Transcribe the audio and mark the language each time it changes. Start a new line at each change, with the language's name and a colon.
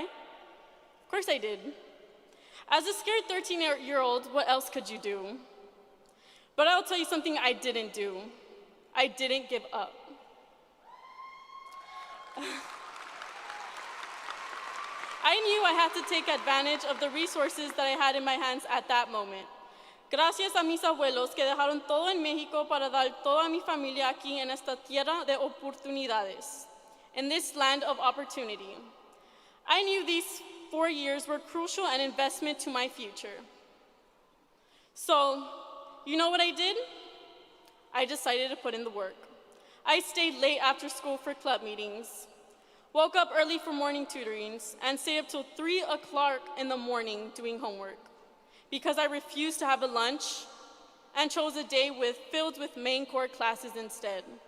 English: Of course I did. As a scared 13-year-old, what else could you do? But I'll tell you something I didn't do. I didn't give up. I knew I had to take advantage of the resources that I had in my hands at that moment.
Spanish: Gracias a mis abuelos que dejaron todo en México para dar toda mi familia aquí en esta tierra de oportunidades,
English: in this land of opportunity. I knew these 4 years were crucial and investment to my future. So, you know what I did? I decided to put in the work. I stayed late after school for club meetings, woke up early for morning tutorings, and stayed up till 3 o'clock in the morning doing homework, because I refused to have a lunch and chose a day filled with main core classes instead.